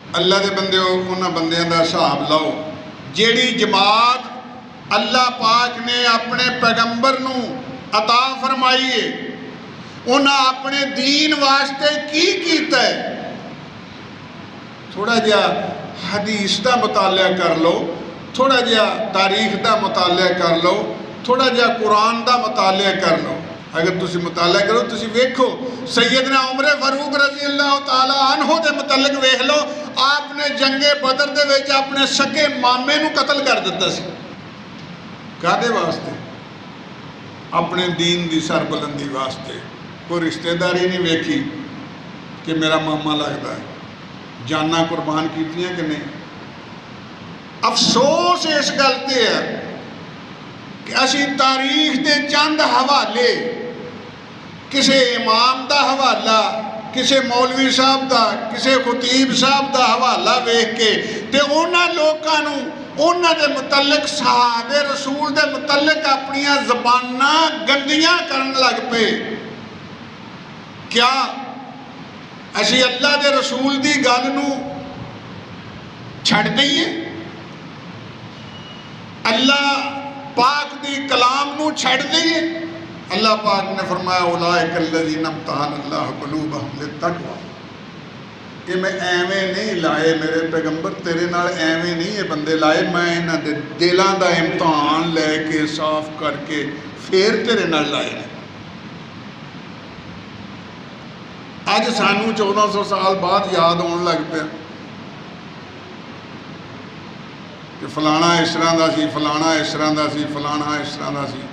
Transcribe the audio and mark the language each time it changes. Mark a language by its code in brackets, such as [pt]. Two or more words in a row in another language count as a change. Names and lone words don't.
[pa] اللہ دے بندے انہاں بندیاں دا حساب لاؤ جیڑی جماعت اللہ پاک نے اپنے پیغمبر نو عطا فرمائی ہے، انہاں اپنے دین واسطے کی کیتا ہے۔ تھوڑا جہا حدیث دا مطالعہ کر لو، تھوڑا جہا تاریخ دا مطالعہ کر لو، تھوڑا جہا قرآن دا مطالعہ کر لو۔ اگر تسی مطالعہ کرو تسی ویکھو سیدنا عمر فاروق [ar] رضی اللہ تعالیٰ عنہ [pa] دے متعلق ویکھ لو، آپ نے جنگ بدر دے وچ اپنے سکے مامے نو قتل کر دیتا سی۔ کادے واسطے؟ اپنے دین دی سربلندی واسطے۔ کوئی رشتہ داری نہیں ویکھی کہ میرا ماما لگتا ہے، جانا قربان کیتیاں کہ نہیں۔ افسوس اس گل تے ہے کہ اسی تاریخ دے چند حوالے، کسے امام دا حوالہ، کسے مولوی صاحب دا، کسے خطیب صاحب دا حوالہ ویکھ کے تے انہاں لوکاں نو انہاں دے متعلق صحابہ رسول دے متعلق اپنیاں زباناں گندیاں کرن لگ پے۔ کیا اسی اللہ دے رسول دی گل نو چھڑ دئیے؟ اللہ پاک دی کلام نو چھڑ دئیے؟ اللہ پاک نے فرمایا [ar] اولئک الذین امتحن اللہ قلوبہم للتقوی۔ [pa] کہ میں ایویں نہیں لائے میرے پیغمبر، تیرے نال ایویں نہیں یہ بندے لائے، میں انہاں دے دلاں دا امتحان لے کے صاف کر کے پھر تیرے نال لائے نے۔ اج سانو 1400 سال بعد یاد آن لگ پیا کہ فلانا اس طرح دا سی، فلانا اس طرح دا سی، فلانا اس طرح دا سی۔